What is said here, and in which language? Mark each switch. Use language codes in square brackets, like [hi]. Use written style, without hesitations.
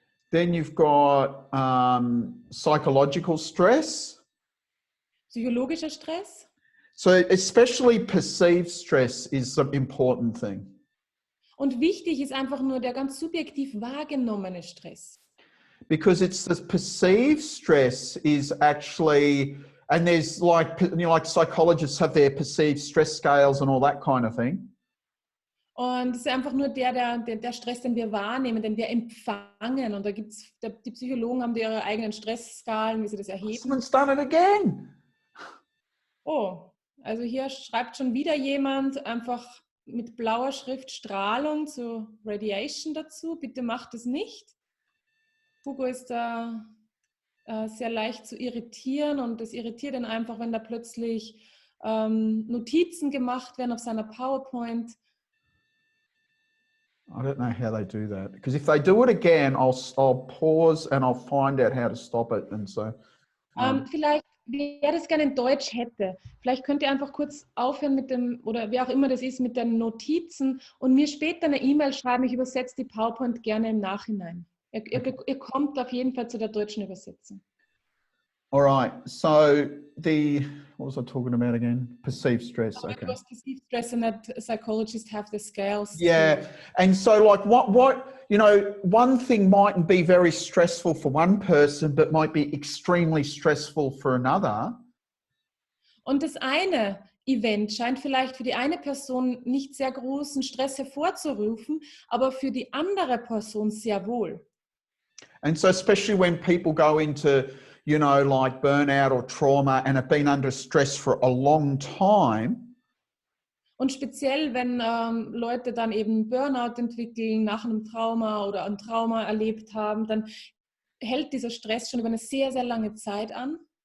[en] Then you've got psychological stress. [de] Psychologischer Stress? [en] So especially perceived stress is an important thing. [de] Und wichtig ist einfach nur der ganz subjektiv wahrgenommene Stress. [en] Because it's the perceived stress is actually, and there's like, you know, like psychologists have their perceived stress scales and all that kind of thing. [de] Und es ist einfach nur der Stress, den wir wahrnehmen, den wir empfangen. Und da gibt's, die Psychologen haben ihre eigenen Stressskalen, wie sie das erheben. [en] Someone's done it again. [de] Oh, also hier schreibt schon wieder jemand einfach mit blauer Schrift Strahlung zu Radiation dazu. Bitte macht es nicht. Hugo ist da sehr leicht zu irritieren und es irritiert ihn einfach, wenn da plötzlich Notizen gemacht werden auf seiner PowerPoint. [en] I don't know how they do that, because if they do it again, I'll pause and I'll find out how to stop it. And so [de] vielleicht, wer das gerne in Deutsch hätte, vielleicht könnt ihr einfach kurz aufhören mit dem, oder wer auch immer das ist, mit den Notizen und mir später eine E-Mail schreiben. Ich übersetze die PowerPoint gerne im Nachhinein. Ihr kommt auf jeden Fall zu der deutschen Übersetzung. [en] All right. So what was I talking about again? Perceived stress. Okay. It was perceived stress, and that psychologists have the scales. Yeah. And so like what, you know, one thing mightn't be very stressful for one person, but might be extremely stressful for another. [de] Und das eine Event scheint vielleicht für die eine Person nicht sehr großen Stress hervorzurufen, aber für die andere Person sehr wohl. [en] And so especially when people go into, you know, like burnout or trauma and have been under stress for a long time. [de] Und speziell, wenn Leute dann eben Burnout entwickeln nach einem Trauma oder ein Trauma erlebt haben, dann hält dieser Stress schon über eine sehr, sehr lange Zeit an.